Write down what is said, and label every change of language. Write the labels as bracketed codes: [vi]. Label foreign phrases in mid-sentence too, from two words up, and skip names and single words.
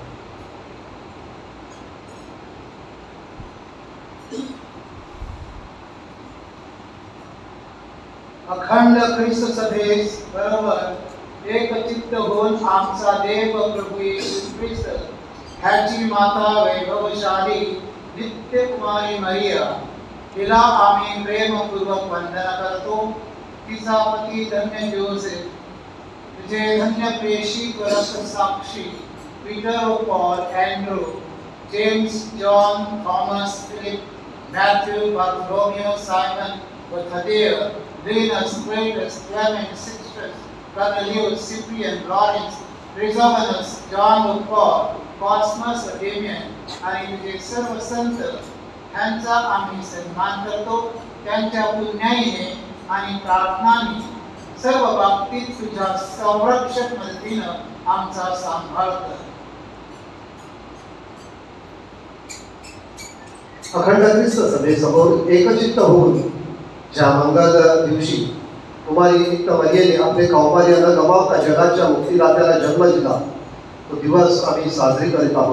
[mr] अखंड ख्रिस्त सभेस बरोबर एकचित्त होऊन आमचा देव प्रभू येशू ख्रिस्त ह्याची माता वैभवशाली नित्य कुमारी मरिया तिला आम्ही प्रेमपूर्वक वंदना करतो. तिचा पती धन्य जोसेफ, तुझे धन्य प्रेषी परस्पर साक्षी पीटर पॉल एंड्रू जेम्स जॉन थॉमस फिलिप मॅथ्यू बार्थोलोमेव सायमन व थदेय Linus, Cletus, Clement, Sixtus, Cornelius, Cyprian, Lawrence, Chrysostom, John of Paul, Cosmas, Damian आणि तुझे सर्व संत यांचा आम्ही सन्मान करतो. त्यांच्या पुण्याईने आणि प्रार्थनाने सर्व बाबतीत तुझ्या संरक्षक मदतीनं आमचा सांभाळ कर. अखंड ख्रिस्त सभेसमोर एकचित्त होऊन ज्या मंगल दिवशी कुमारी नित्य मरियेने आपले कौमार्य न गमावता जगाच्या मुक्तिदात्याला जन्म दिला तो दिवस आम्ही साजरी करीत आहोत.